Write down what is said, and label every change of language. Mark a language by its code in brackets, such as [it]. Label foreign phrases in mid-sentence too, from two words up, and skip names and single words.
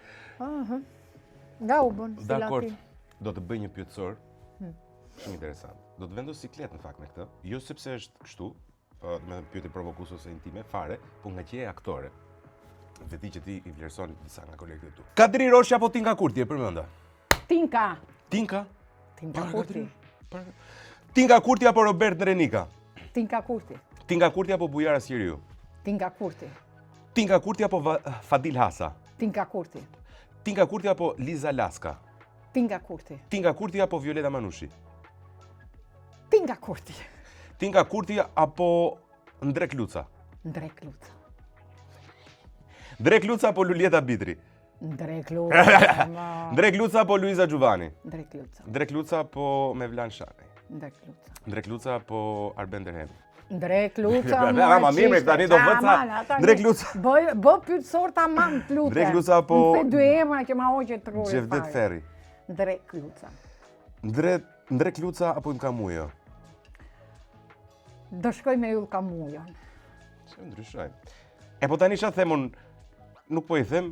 [sq] Nga u bën si latin. Dakor. Do të bëj një pyetësor. Shumë interesant. Do të vendos siklet në fakt me këtë. Jo sepse është kështu, me pyetje provokuese ose intime fare, por nga që je aktore. Veti që ti i vlerëson disa nga kolegët e tu. Kadri Roshi apo Tinka Kurti, e përmenda? Tinka. Tinka Kurti. Tinka Kurti apo Robert Drenika? Tinka Kurti. Tinka Kurti apo Bujara Siriu? Tinka Kurti. Tinka Kurti apo Fadil Hasa? Tinka Kurti. Tinka Kurti apo Liza Laska? Tinka Kurti. Tinka Kurti apo Violeta Manushi? Tinka Kurti. Tinka Kurti apo Ndrek Luca? Ndrek Luca. Ndrek Luca apo Lulieta Bitri? Ndrek Luca. Ndrek Luca apo Luiza Gjuvani? Ndrek Luca. Ndrek Luca apo Mevlan Shani? Ndrek Luca. Ndrek Luca apo Arben Derhemi? Ndrek Luca. Ma mirë, tani do vëca. Ndrek Luca. Bë pyetësor tamam lutem. Ndrek Luca apo Më the dy emra që ma hoqë truri. Gjevdet Ferri. Ndrek Luca. Ndrek Luca apo Ylka Mujo? Do shkoj me Ylka Mujon. Çe ndryshoj. E po tani çfarë themun? Nuk po i them.